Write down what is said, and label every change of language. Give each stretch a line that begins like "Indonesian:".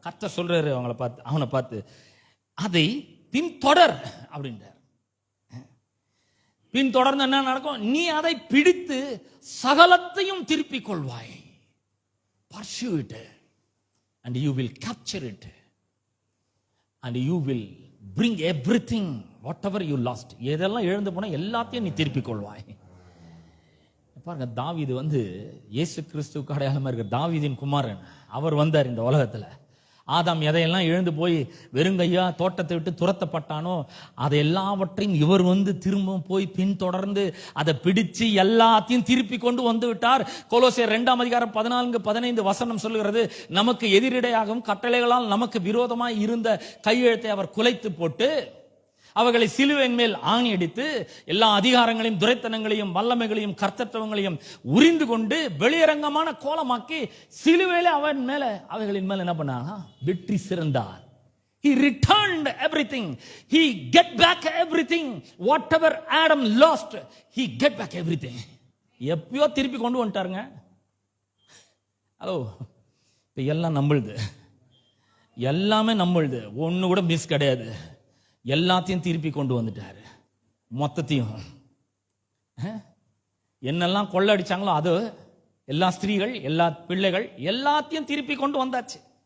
Tamil: கர்த்தர் சொல்றாரு அவனை பார்த்து, அதை பின் தொடர் அப்படின்றார். பின் தொடர்ந்து என்ன நடக்கும், நீ அதை பிடித்து சகலத்தையும் திருப்பிக் கொள்வாய்.
English: pursue it and you will capture it and you will bring everything whatever you lost.
Tamil: எதெல்லாம் இழந்து போனா எல்லாத்தையும் நீ திருப்பிக் கொள்வாய். பாருங்க, தாவீது இயேசு கிறிஸ்துவுக்கு அடையாளமா இருக்கிற தாவீதின் குமாரன். அவர் வந்தார் இந்த உலகத்துல. ஆதாம் எதையெல்லாம் இழந்து போய் வெறுங்கையா தோட்டத்தை விட்டு துரத்தப்பட்டானோ அதை எல்லாவற்றையும் இவர் திரும்பவும் போய் பின்தொடர்ந்து அதை பிடிச்சு எல்லாத்தையும் திருப்பி கொண்டு வந்து விட்டார். கொலோசியர் 2ஆம் அதிகாரம் 14-15 வசனம் சொல்லுகிறது, நமக்கு எதிரிடையாகவும் கட்டளைகளால் நமக்கு விரோதமாய் இருந்த கையெழுத்தை அவர் குலைத்து போட்டு அவர்களை சிலுவையின் மேல் ஆணி அடித்து எல்லா அதிகாரங்களையும் துரைத்தனங்களையும் வல்லமைகளையும் கர்த்தத்துவங்களையும் உரிந்து கொண்டு வெளியரங்கமான கோலமாக்கி சிலுவையில அவைகளின் மேல என்ன பண்ணாங்க, வெற்றி சிறந்தார்.
English: He returned everything. He get back everything. Whatever Adam lost, he get back everything.
Tamil: எப்பயோ திருப்பி கொண்டு வந்துட்டாருங்க. ஹலோ, இப்ப எல்லாம் நம்மளுது, எல்லாமே நம்மளுது, ஒண்ணு கூட மிஸ் கிடையாது. எல்லாத்தையும் திருப்பி கொண்டு வந்துட்டாரு. மொத்தத்தையும் என்னெல்லாம் கொள்ளடிச்சாங்களோ அது, எல்லா ஸ்திரீகள், எல்லா பிள்ளைகள் எல்லாத்தையும் திருப்பி கொண்டு வந்தாச்சு.